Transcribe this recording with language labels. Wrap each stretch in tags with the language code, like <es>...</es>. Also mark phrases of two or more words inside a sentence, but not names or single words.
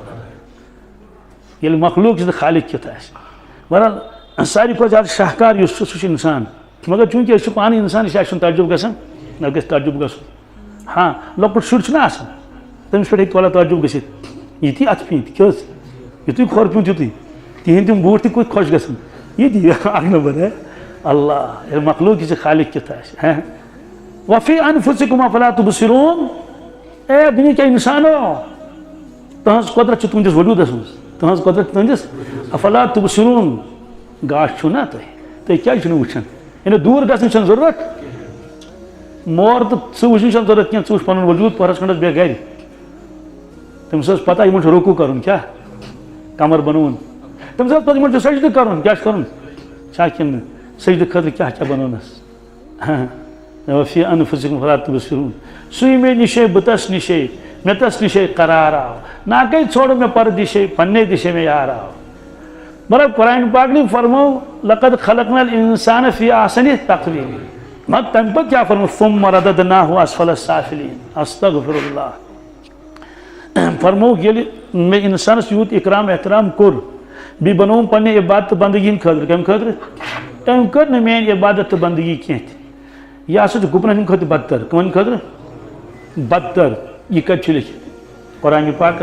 <ks>ییٚلہِ مخلوق چھِ تہٕ خالق کیُتھ آسہِ بہرحال ساروی کھۄتہٕ زیادٕ شاہکار یُس چھُ سُہ چھُ اِنسان مگر چوٗنٛکہِ أسۍ چھِ پانہٕ اِنسان یہِ چھِ اَسہِ چھُنہٕ تعجب گژھان نہ گژھِ تعجب گژھُن ہاں لۄکُٹ شُر چھُنہ آسان تٔمِس پٮ۪ٹھ ہیٚکہِ تھوڑا تعجب گٔژھِتھ یِتھی اَتھٕ پیٖنتۍ کیٛاہ حظ یِتُے کھۄر پیوٗنٛت یِتُے تِہِنٛدۍ تِم بوٗٹھ تہِ کوٗت خۄش گژھان یِتھی اکھ نمبر ہے اللہ ییٚلہِ مخلوق یہِ چھِ خالق کیُتھ آسہِ</ks> <ar>وفی انفسکم افلا تبصرون</ar> <ks>اے دُنہِکۍ اِنسانو تُہنٛز قۄدرت چھِ تُہنٛدِس وجوٗدس منٛز تُہنٛز قۄدرت چھِ تُہنٛدِس</ks> <ar>افلا تبصرون</ar> <ks>گاش چھُو نا تُہۍ کیٛازِ چھِو نہٕ وٕچھان یعنی دوٗر گژھنٕچ چھَنہٕ ضروٗرت مور تہٕ ژٕ وٕچھنٕچ چھَنہٕ ضروٗرت کینٛہہ ژٕ وٕچھ پنُن وجوٗد پۄہرس کھنٛڈس بیٚہہ گرِ تٔمِس ٲس پتہ یِمن چھُ رُکوٗ کرُن کیٛاہ کمر بنووُن تٔمِس ٲس پتہ یِمن چھُ سجدٕ کرُن کیٛاہ چھُ کرُن چھا کِنہٕ نہٕ سجدٕ خٲطرٕ کیٛاہ کیٛاہ بنوونس</ks> <ar>وفی انفسکم افلا تبصرون</ar> <ks>سُے مےٚ نِشے بہٕ تس نِشے مےٚ تس نِشے قرار آو ناکے ژھوڑ مےٚ پردِشے پننے دِشے مےٚ یار آو مطلب قرآن پاک نے فرمو</ks> <ar>لقد خلقنا الانسان فی احسن تقویم</ar> <ks>مگر تمہِ پتہٕ کیٛاہ فرمو</ks> <ar>ثم رددناہ اسفل السافلین</ar> <ks>استغفر اللہ فرمو ییٚلہِ مےٚ انسانس یوٗت اکرام احترام کوٚر بیٚیہِ بنووُم پننہِ عبادت تہٕ بندگی ہِنٛدِ خٲطرٕ کمہِ خٲطرٕ تٔمۍ کٔر نہٕ میٲنۍ عبادت تہٕ بندگی کینٛہہ تہِ یہِ ہسا چھُ گُپنن ہِنٛدِ کھۄتہٕ بدتر کٕمن خٲطرٕ بدتر یہِ کتہِ چھُ لیکھِتھ قرآنِ پاکس</ks>